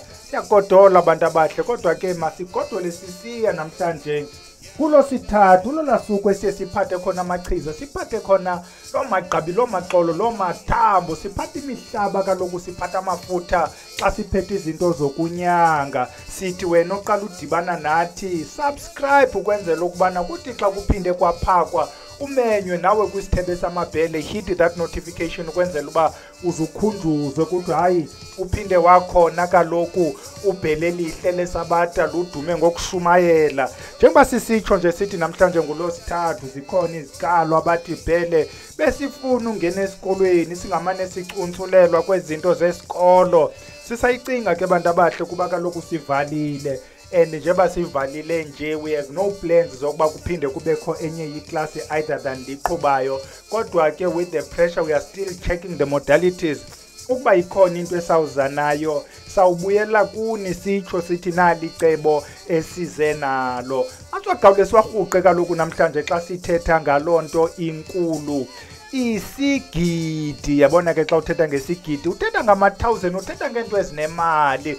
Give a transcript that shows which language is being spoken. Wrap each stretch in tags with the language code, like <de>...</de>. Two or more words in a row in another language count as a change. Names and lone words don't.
<xh>Siyagodola abantu abahle, kodwa ke masigodole sisiya namhlanje kulo sithathu lola suku esiye siphathe khona amachiza, siphathe khona loo magqabi, loo maxolo, loo mathambo, siphathe imihlaba. Kaloku siphathe amafutha xa siphethe izinto zokunyanga. Sithi wena oqala udibana nathi subscribe ukwenzela ukubana kuthi xa kuphinde kwaphakwa umenywe nawe kwisithebe samabhele,</xh> <en>hit that notification</en> <xh>ukwenzela uba uzukhunjuzwe ukuthi hayi uphinde wakhona. Kaloku ubhele lihle lesabata ludume ngokushumayela. Njengoba sisitsho nje sithi namhlanje ngolosithathu zikhona izikalo abathi bhele besifuna ungena esikolweni singamane sicuntsulelwa kwezinto zesikolo. Sisayicinga ke bantu abahle kuba kaloku sivalile, and njengoba sivalile nje</xh> <en>we have no plans</en> <xh>zokuba kuphinde kubekho enye iklasi</xh> <en>either than</en> <xh>liqhubayo. Kodwa ke</xh> <en>with the pressure we are still checking the modalities.</en> <xh>Ukuba ikhona into esawuza nayo sawubuyela kuni sitsho sithi nali cebo esize nalo. Aswagawule siwarhuqe kaloku namhlanje xa sithetha ngaloo nto inkulu, isigidi. Yabona ke xa uthetha ngesigidi uthetha ngama-1000, uthetha ngento ezinemali.</xh>